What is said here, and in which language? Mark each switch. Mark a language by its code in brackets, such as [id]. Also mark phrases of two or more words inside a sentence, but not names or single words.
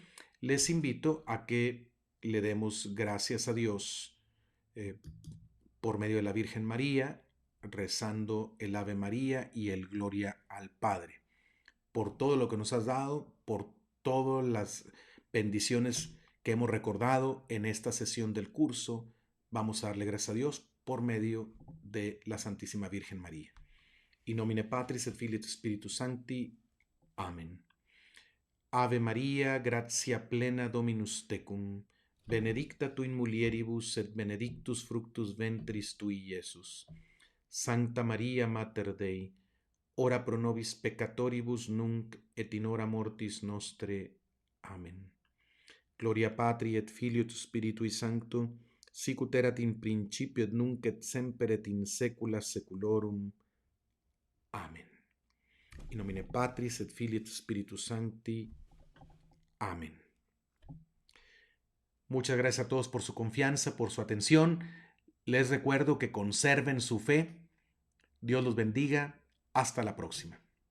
[es] Les invito a que le demos gracias a Dios por medio de la Virgen María, rezando el Ave María y el Gloria al Padre, por todo lo que nos has dado, por todas las bendiciones que hemos recordado en esta sesión del curso. Vamos a darle gracias a Dios por medio de la Santísima Virgen María. [la] In nomine Patris et Filii et Spiritus Sancti. Amen. Ave Maria, gratia plena Dominus tecum, benedicta tu in mulieribus et benedictus fructus ventris tui, Iesus. Sancta Maria Mater Dei, ora pro nobis peccatoribus nunc et in hora mortis nostre. Amen. Gloria Patri et Filii et Spiritui Sancto, sic ut erat in principio et nunc et semper et in saecula saeculorum. Amen. In nomine Patris et Filii et Spiritus Sancti. [es] Amén. Muchas gracias a todos por su confianza, por su atención. Les recuerdo que conserven su fe. Dios los bendiga. Hasta la próxima.